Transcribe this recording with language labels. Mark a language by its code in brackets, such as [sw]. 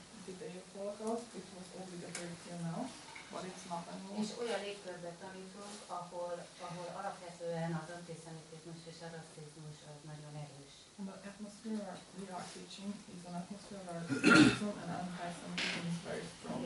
[en] It was obligatory till now, but it's not anymore. [hu] És olyan légkörbe tanítunk, ahol alapvetően az antiszemitizmus és a rasszizmus az nagyon erős. [en] And the atmosphere we are teaching is an atmosphere where racism and anti-Semitism is very strong.